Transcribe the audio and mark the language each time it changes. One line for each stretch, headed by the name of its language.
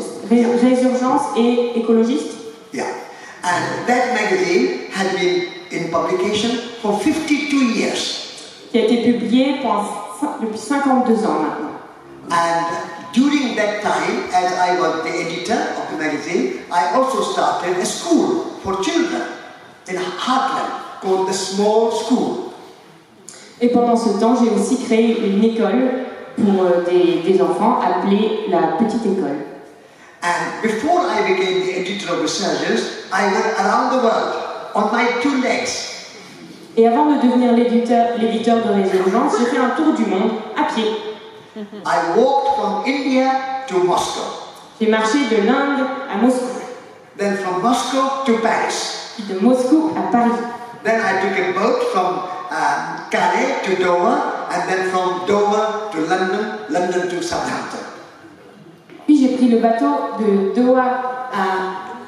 French: Résurgence et écologiste.
English: Yeah. And that magazine has been in publication for 52 years.
French: Qui a été publié depuis 52 ans maintenant.
English: And during that time, as I was the editor of the magazine, I also started a school for children in Heartland called the Small School.
French: Et pendant ce temps, j'ai aussi créé une école pour des enfants appelée la Petite École.
English: And before I became the editor of Resurgence, I went around the world on my 2 legs.
French: Et avant de devenir l'éditeur de Résurgence, j'ai fait un tour du monde à pied.
English: I walked from India to Moscow,
French: J'ai marché de l'Inde à Moscou,
English: then from Moscow to Paris.
French: puis de Moscou à Paris.
English: Then I took a boat from Calais to Dover, and then from Dover to London, London to Southampton.
French: Puis j'ai pris le bateau de Doha à...